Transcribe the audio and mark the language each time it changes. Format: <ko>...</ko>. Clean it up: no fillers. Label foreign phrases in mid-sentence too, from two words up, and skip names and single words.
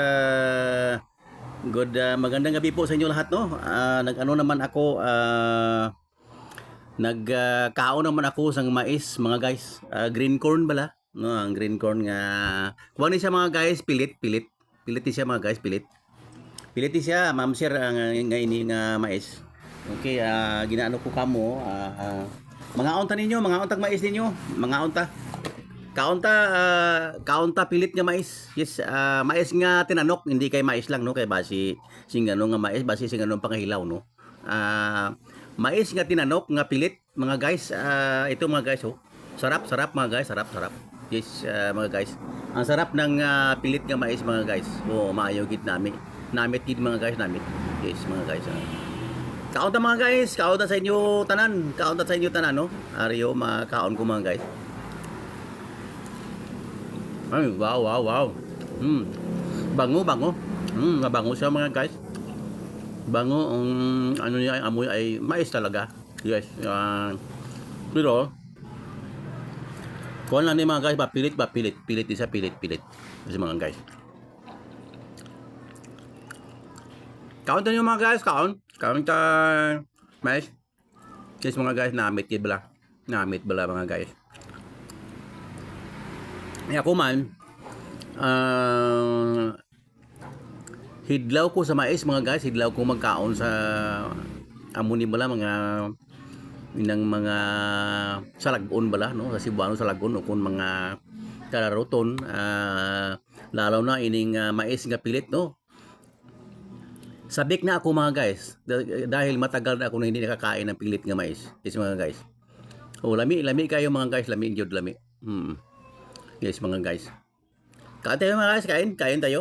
<tl>Magandang gabi po sa inyo lahat, no.</tl> <hil>Nag-ano naman ako, nagkaon naman ako sang mais, mga guys.</hil> <en>Green corn</en> <hil>bala, no, ang</hil> <en>green corn</en> <hil>nga. Kuha ni siya mga guys, pilit. Pilit ni siya mga guys, pilit. Pilit ni siya, ma'am sir, nga ini nga mais. Okay, ginaano ko kamo, mga unta ninyo, mga untag mais ninyo, mga unta. Kaunta pilit nga mais. Yes, mais nga tinanok, hindi kay mais lang, no, kay basi sing ano nga mais, basi sing ano pangahilaw, no. Mais nga tinanok nga pilit, mga guys.</hil> <tl>Ito mga guys, oh. Sarap mga guys, sarap. Yes, mga guys. Ang sarap ng pilit nga mais, mga guys. Oh,</tl> <hil>maayo gid nami. Namit gid mga guys, namit. Yes, mga guys. Kaunta mga guys, kaunta sa inyo tanan, no? Ariyo makaon ko mga guys. Ay, wow.</hil> <tl>Bango. Mabango siya mga guys. Bango, ano niya, amoy ay mais talaga.</tl> <hil>Yes, pero kuha lang ni mga guys, pilit. Pilit isa, pilit. Kasi mga guys. Kaunta niyo mga guys, kaon ta mais. Yes mga guys, namit bala mga guys. Ako man, hidlaw ko sa mais mga guys, hidlaw ko magkaon sa amuni bala inang mga salagon bala, no, sa Cebuano salagon o kun mga kararoton, lalo na ining mais nga pilit, no.</hil> <tl>Sabik na ako mga guys, dahil matagal na ako na hindi nakakain ng pilit nga mais.</tl> <hil>Yes mga guys.</hil> <ceb>Oh, lami kayo mga guys, lami jud lami.</ceb> <hil>Yes mga guys.</hil> <tl>Kain tayo mga guys, kain tayo.</tl>